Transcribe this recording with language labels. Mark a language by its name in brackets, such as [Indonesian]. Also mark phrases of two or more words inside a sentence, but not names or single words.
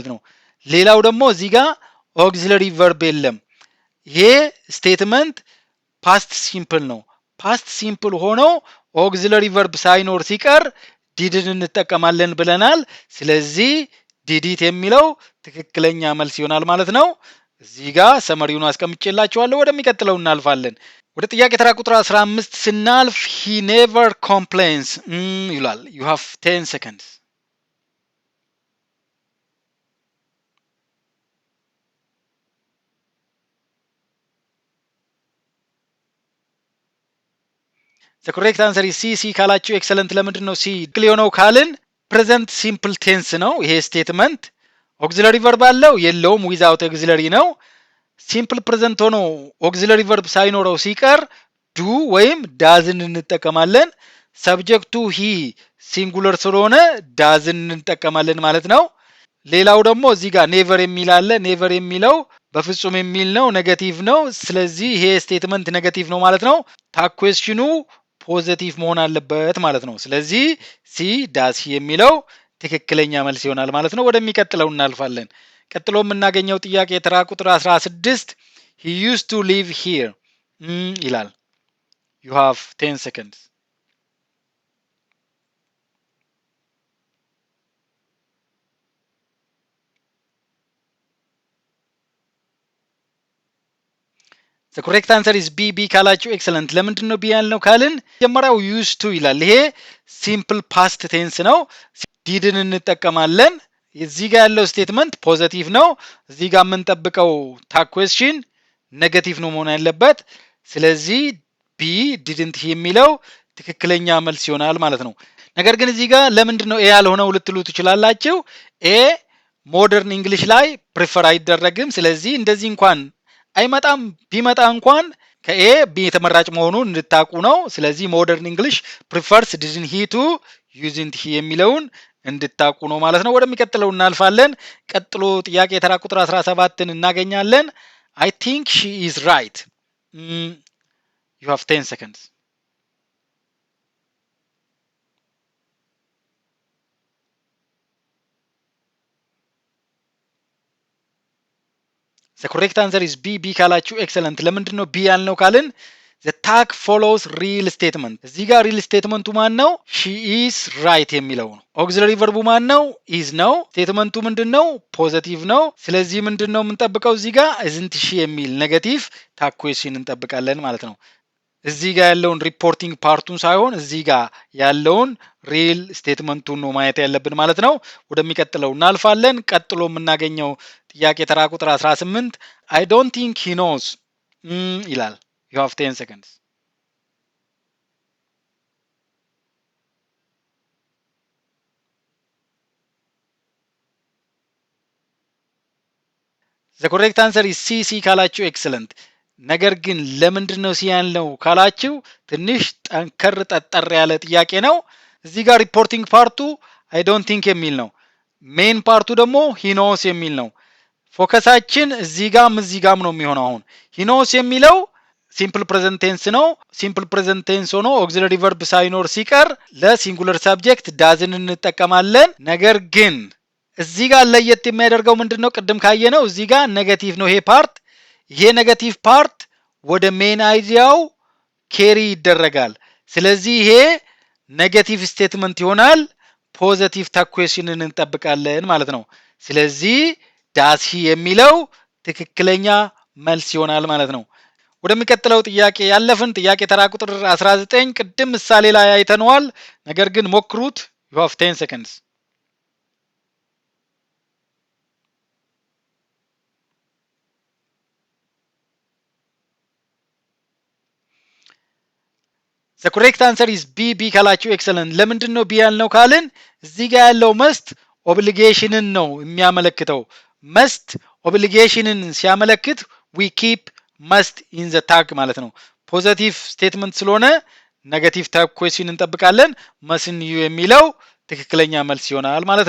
[Amharic] ነው። ሌላው ደግሞ እዚህ ጋር [English] auxiliary verb [Amharic] የለም። ይሄ [English] statement past simple [Amharic] ነው። [English] past simple [Amharic] ሆኖ [English] auxiliary verb [Amharic] ሳይኖር ሲቀር ዲድን እንጠቀማለን ብለናል። ስለዚህ ዲዲት የሚለው ትክክለኛ መልስ ይሆናል ማለት ነው። እዚህ ጋር ሰመሪውን አስቀምጬላችኋለሁ። ወደሚቀጥለው እናልፋለን። ወደ ጥያቄ ተራ ቁጥር 15 ስናልፍ [English] he never complains [Amharic] ይላል። [English] you have 10 seconds. the correct answer is C. [Amharic] C ካላችሁ ኤክሰለንት። ለምንድን ነው ሲ ትክክል የሆነው ካልን [English] present simple tense [Amharic] ነው ይሄ ስቴትመንት። [English] auxiliary verb [Amharic] አለው የለውም፣ [English] without auxiliary [Amharic] ነው። ሲምፕል ፕሬዘንት ሆኖ [English] auxiliary verb [Amharic] ሳይኖረው ሲቀር ዱ ወይም ዳዝን እንጠቀማለን። ሰብጀክቱ [English] he singular [Amharic] ስለሆነ ዳዝን እንጠቀማለን ማለት ነው። ሌላው ደግሞ እዚህ ጋር ኔቨር የሚል አለ። ኔቨር የሚለው በፍጹም የሚል ነው፣ ኔጌቲቭ ነው። ስለዚህ ይሄ ስቴትመንት ኔጌቲቭ ነው ማለት ነው። ታኩዌሽኑ ፖዚቲቭ መሆን አለበት ማለት ነው። ስለዚህ [English] C does [Amharic] የሚለው ትክክለኛ መልስ ይሆናል ማለት ነው። ወደሚቀጥለው እናልፋለን። ቀጥሎ የምናገኘው ጥያቄ ተራ ቁጥር 16 [English] he used to live here [Amharic] ይላል። [English] you have 10 seconds. the correct answer is B. [Amharic] B ካላችሁ ኤክሰለንት። ለምንድን ነው ቢ ያልነው ካልን መጀመሪያው [English] used to [Amharic] ይላል። ይሄ [English] simple past tense [Amharic] ነው። ዲድን እንጠቀማለን። እዚህ ጋር ያለው [English] statement positive [Amharic] ነው። እዚህ ጋር የምንጠብቀው ታኩዌሽን ኔጌቲቭ ነው መሆን ያለበት። ስለዚህ [English] B didn't [Amharic] የሚለው ትክክለኛ መልስ ይሆናል ማለት ነው። ነገር ግን እዚህ ጋር ለምንድን ነው ኤ ያልሆነው ልትሉ ትችላላችሁ። ኤ [English] modern English [Amharic] ላይ ፕሪፈር አይደረግም። ስለዚህ እንደዚህ እንኳን አይመጣም፣ ቢመጣ እንኳን ከኤ ቢ የተመራጭ መሆኑን እንድታቁ ነው። ስለዚህ [English] modern English prefers didn't he to usedn't he [Amharic] የሚለውን እንድታቁ ነው ማለት ነው። ወደሚቀጥለው እናልፋለን። ቀጥሎ ጥያቄ ተራ ቁጥር 17ን እናገኛለን። [English] I think she is right. You have 10 seconds. The correct answer is B. [Amharic] B ካላችሁ ኤክሰለንት። ለምንድን ነው ቢ ያልነው ካልን [English] the tag follows real statement። [Amharic] እዚህ ጋር ሪል ስቴትመንቱ ማን ነው? [English] she is right [Amharic] የሚለው ነው። ኦግዚለሪ ቨርቡ ማን ነው? is ነው። ስቴትመንቱ ምንድን ነው? ፖዚቲቭ ነው። ስለዚህ ምንድን ነው የምንጠብቀው? እዚህ ጋር [English] isn't she [Amharic] የሚል [English] negative tag question [Amharic] እንጠብቃለን ማለት ነው። እዚህ ጋር ያለውን ሪፖርቲንግ ፓርቱን ሳይሆን እዚህ ጋር ያለውን ሪል ስቴትመንቱን ነው ማየት ያለብን ማለት ነው። ወደሚቀጥለው እናልፋለን። ቀጥሎ የምናገኘው ጥያቄ ተራ ቁጥር 18 [English] I don't think he knows [Amharic] ይላል። [English] You have 10 seconds. The correct answer is C. [Amharic] C ካላችሁ ኤክሰለንት። ነገር ግን ለምንድን ነው ሲ ያልነው ካላችሁ ትንሽ ጠንከር ጠጠር ያለ ጥያቄ ነው። እዚህ ጋር ሪፖርቲንግ ፓርቱ [English] I don't think [Amharic] የሚል ነው። ሜን ፓርቱ ደግሞ [English] he knows [Amharic] የሚል ነው። ፎከሳችን እዚህ ጋም ነው የሚሆነው። አሁን [English] he knows [Amharic] የሚለው [English] simple present tense [Amharic] ነው። [English] simple present tense [Amharic] ሆኖ [English] auxiliary verb [Amharic] ሳይኖር ሲቀር ለሲንጉለር ሰብጀክት ዳዝን እንጠቀማለን። ነገር ግን እዚህ ጋር ለየት የሚያደርገው ምንድነው? ቅድም ካየነው እዚህ ጋር ኔጌቲቭ ነው ይሄ ፓርት። ይሄ [English] negative part [Amharic] ወደ ሜን አይዲያው ኬሪ ይደረጋል። ስለዚህ ይሄ [English] negative statement [Amharic] ይሆናል። ፖዘቲቭ ታኩዌሽንን እንጠብቃለን ማለት ነው። ስለዚህ [English] does he [Amharic] የሚለው ትክክለኛ መልስ ይሆናል ማለት ነው። ወደሚቀጥለው ጥያቄ ያለፍን። ጥያቄ ተራ ቁጥር 19 ቅድም ምሳሌ ላይ አይተነዋል። ነገር ግን ሞክሩት። [English] you have 10 seconds. the correct answer is B. [Amharic] B ካላችሁ ኤክሰለንት። ለምንድን ነው ቢ ያልነው ካልን እዚህ ጋር ያለው መስት ኦብሊጌሽንን ነው የሚያመለክተው። መስት ኦብሊጌሽንን [English] ሲያመለክት we keep must in the tag [Amharic] ማለት ነው። [English] positive statement ስለሆነ ኔጌቲቭ tag question [Amharic] እንጠብቃለን። [English] mustn't you [Amharic] የሚለው ትክክለኛ መልስ ይሆናል ማለት